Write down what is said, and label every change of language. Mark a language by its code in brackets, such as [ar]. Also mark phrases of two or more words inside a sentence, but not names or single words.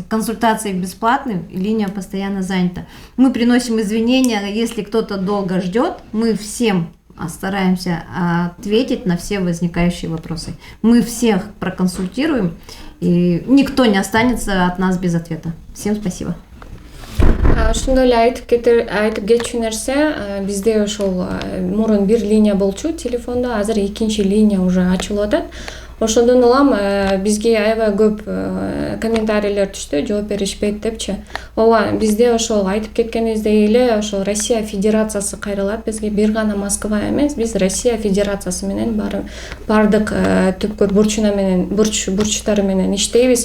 [ru] Консультации бесплатные, линия постоянно занята. Мы приносим извинения, если кто-то долго ждет, мы всем стараемся ответить на все возникающие вопросы. Мы всех проконсультируем, и никто не останется от нас без ответа. Всем спасибо. [ky] Ошондой эле айтып кетчү нерсе, бизде ошол мурун бир линия болчу телефондо, азыр экинчи линия уже ачылып атат. Ошондон улам бизге аябай көп комментарийлер түштү, жооп беришпейт депчи. Ооба, бизде ошол айтып кеткенибиздей эле ошол Россия Федерациясы кайрылат бизге, бир гана Москва эмес, биз Россия Федерациясы менен бардык түпкүр бурчтары менен иштейбиз.